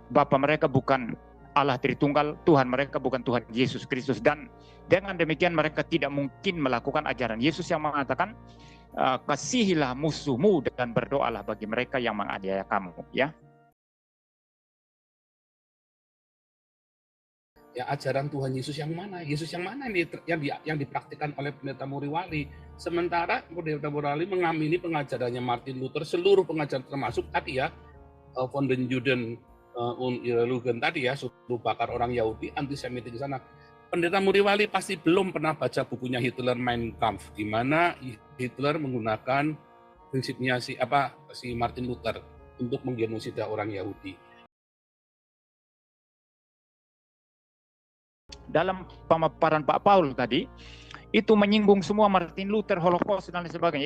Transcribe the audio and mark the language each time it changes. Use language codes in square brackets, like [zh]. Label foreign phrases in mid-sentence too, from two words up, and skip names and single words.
[id] Bapa mereka bukan Allah Tritunggal, Tuhan mereka bukan Tuhan Yesus Kristus, dan dengan demikian mereka tidak mungkin melakukan ajaran Yesus yang mengatakan kasihilah musuhmu dan berdoalah bagi mereka yang menganiaya kamu ya. Ya, ajaran Tuhan Yesus yang mana? Yesus yang mana yang dipraktikkan oleh Pendeta Muriwali? Sementara Pendeta Muriwali mengamini pengajarannya Martin Luther, seluruh pengajaran termasuk tadi ya, [de] von den Juden und ihre Lügen [id] tadi ya, suruh bakar orang Yahudi, antisemitik di sana. Pendeta Muriwali pasti belum pernah baca bukunya Hitler Mein Kampf, di mana Hitler menggunakan prinsipnya si Martin Luther untuk menggenosida orang Yahudi. Dalam pemaparan Pak Paul tadi, itu menyinggung semua Martin Luther, Holocaust dan lain sebagainya.